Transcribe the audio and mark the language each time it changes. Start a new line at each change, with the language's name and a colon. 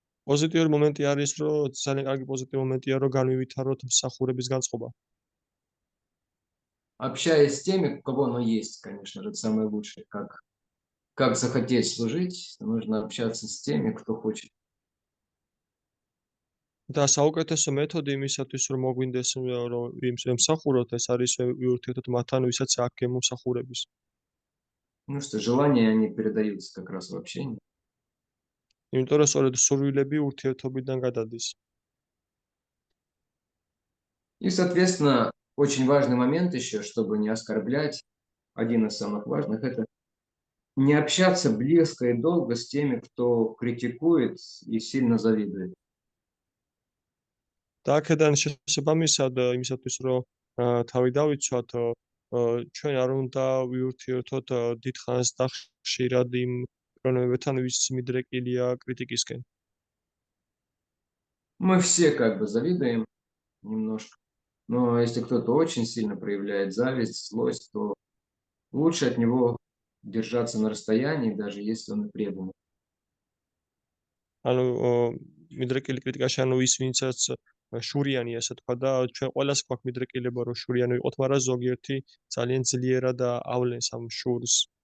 Georgian: პოზიტიური მომენტი არის, რომ ძალიან კარგი პოზიტიური მომენტია, რომ განვივითაროთ მსახურების განწყობა.
Russian: Общаясь с теми, у кого оно есть, конечно же, это самое лучшее. Как захотеть служить, нужно общаться с теми, кто хочет.
Georgian: და საუკეთესო მეთოდი იმისათვის, რომ მოგვინდეს რომ მსახუროთ, ეს არის ვიურთიერთოთ მათთან, ვისაც აქ გემოსახურების.
Russian: Ну что, желания, они передаются как раз в общении.
Georgian: იმიტომ რომ სწორედ სურვილები ურთიერთობიდან გადადის.
Russian: И, соответственно, очень важный момент еще, чтобы не оскорблять, один из самых важных, это не общаться близко и долго с теми, кто критикует и сильно завидует.
Georgian: და აქედან შესაბამისად იმისათვის, რომ თავი დავიცვათ, ჩვენ არ უნდა ვიურთიერთოთ დიდხანს და ხშირად იმ პრობლემებთან, ვის მიდრეკილია კრიტიკისკენ.
Russian: Мы все как бы завидуем немножко, но если кто-то очень сильно проявляет зависть, злость, то лучше от него держаться на расстоянии, даже если он и преданный.
Georgian: ანუ მიდრეკილი კრიტიკაში, ანუ ის ვინცაც შურიანი, ასე თქვა და ჩვენ ყველას გვაქვს მიდრეკილება, რომ შურიანი ვიყოთ, მაგრამ ზოგიერთი ძალიან ძლიერად ავლენს ამ შურს.